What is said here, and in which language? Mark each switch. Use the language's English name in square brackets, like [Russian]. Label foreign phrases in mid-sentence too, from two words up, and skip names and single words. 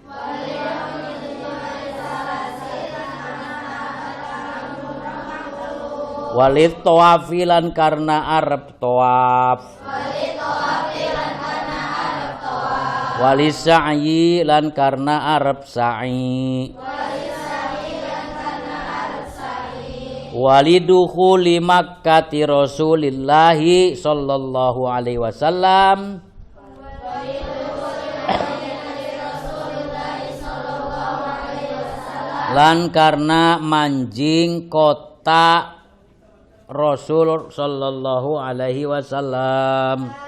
[Arabic] وللطواف [Javanese] lan karena arep tawaf. [Arabic] وللسعي [Javanese] lan karena arep sa'i. [Arabic] ولدخول مكة رسول الله صلى الله عليه وسلم. [Javanese] Lan karena manjing kota Rasul [Arabic] صلى الله عليه وسلم.